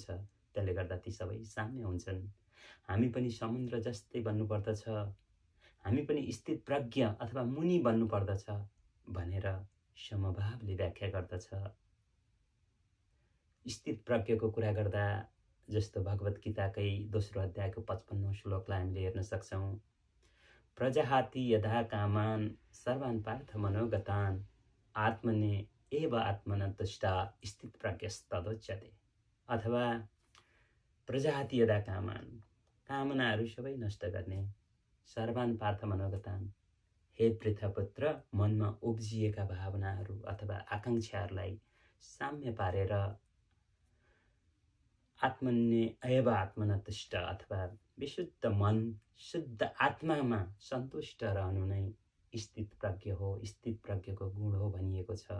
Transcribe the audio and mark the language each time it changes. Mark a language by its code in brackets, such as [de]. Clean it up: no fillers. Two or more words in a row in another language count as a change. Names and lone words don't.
[ne] त्यसले गर्दा ती सबै साम्य हुन्छन्। हामी पनि समुद्र जस्तै बन्नु पर्दछ, हामी पनि स्थित प्रज्ञ अथवा मुनि बन्नु पर्दछ भनेर समभावले व्याख्या गर्दछ। स्थित प्रज्ञको कुरा गर्दा जस्तो भगवत गीताकै दोस्रो अध्यायको 55औं श्लोकलाई हामीले हेर्न सक्छौं। [sa] प्रजाहाति यथा कामान सर्वान् पार्थ मनोगतान् आत्मने एव आत्मना तुष्टा स्थित प्रज्ञस्तदोच्यते। अथवा प्रजाहाति यथा कामान, [ne] कामनाहरू सबै नष्ट गर्ने, [sa] सर्वान पार्थ मनोगतान्। [ne] हे पृथपुत्र, मनमा उब्जिएका भावनाहरू अथवा आकाङ्क्षाहरूलाई साम्य पारेर [sa] आत्मन्य एव आत्मनतुष्ट [ne] अथवा विशुद्ध मन, शुद्ध आत्मामा सन्तुष्ट रहनु नै स्थित प्रज्ञ हो, स्थित प्रज्ञको गुण हो भनिएको छ।